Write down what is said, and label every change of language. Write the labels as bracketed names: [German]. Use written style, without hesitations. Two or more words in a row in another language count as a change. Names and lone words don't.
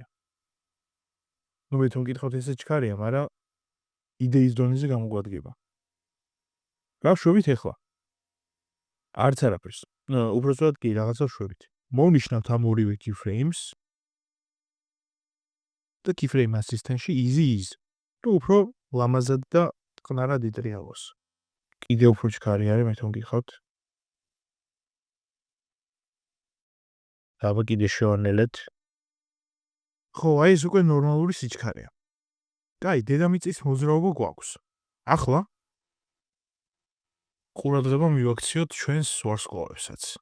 [Georgian] ნუ მე თუ მკითხავთ ესე ჩქარია, მაგრამ იდეის დონეზე გამოგვადგება. რა ვშვებით ახლა? არც არაფერს. უბრალოდ კი რაღაცა ვშვებით. მოვნიშნავთ ამ ორივე keyframes და [English] keyframe assistant- [Georgian] ში [English] easy is. [Georgian] თუ უფრო ლამაზად და წყნარად იტრიალოს. კიდე უფრო ჩქარი არის, მე თუ მკითხავთ. აბა კიდე შევანელეთ. ხო, აი ეს უკვე ნორმალური სიჩქარეა. კაი, დედამიწის მოძრაობა გვაქვს. ახლა ყურადღება მივაქციოთ ჩვენს ვარსკვლავებსაც.